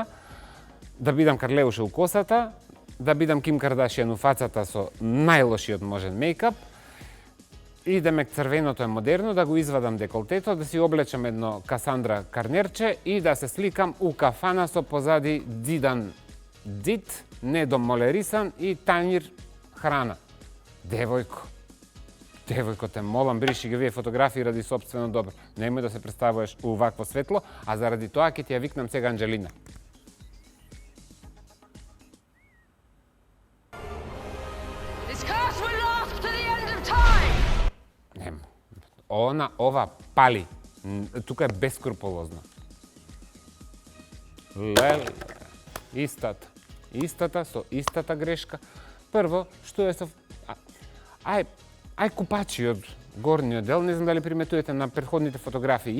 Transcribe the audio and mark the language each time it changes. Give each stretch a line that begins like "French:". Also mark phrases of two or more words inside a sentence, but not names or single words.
Macedonian: Да бидам Карлеуша у косата, да бидам Ким Кардашијан у фацата со најлошиот можен мејкап идеме црвеното е модерно, да го извадам деколтето, да си облечам едно Касандра карнерче и да се сликам у кафана со позади дзидан дзид, недомолерисан и тањир храна. Девојко, те молам, бриši ги вие фотографии ради собствено добро. Немој да се представуваш у вакво светло, а заради тоа ќе ти ја викнам сега Анджелина.
English: This curse will last to the end of time!
Macedonian: Нема. Ова пали. Тука е бескруполозно. Леле. Истата со истата грешка. Прво, што е со... Ај купачи од горниот дел, не знам дали приметувате на претходните фотографии.